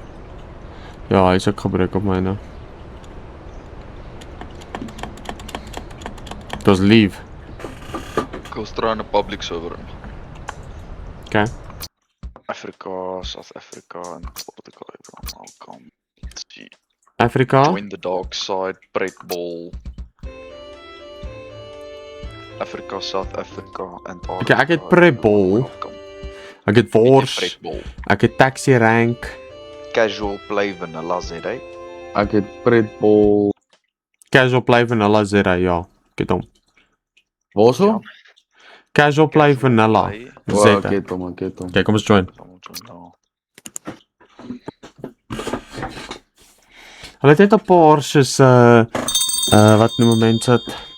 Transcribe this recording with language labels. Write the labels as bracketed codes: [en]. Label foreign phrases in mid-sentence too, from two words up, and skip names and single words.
[af] Ja, hy is ook gebruik op myne. Dis leave. Ek wil try in 'n public server in. Okay. Afrika, South Africa en Portugal. Welkom. [en] Let's see. Afrika. Join the dark side, Pretball. Afrika, South Africa, Antarctica. [af] Okay, ek het Pretball. Welkom. Ek het Wors. Pretball. Ek het Taxi Rank. Casual play vanilla ZD. Ek het Pretball. Casual Play Vanilla Zera, ja. Ek het hom. Waarso? Casual Play Vanilla Play. Wow, Zeta. ek het hom, ek het hom. Okay, kom ons join. Hulle het net 'n paar soos wat noem mense dit?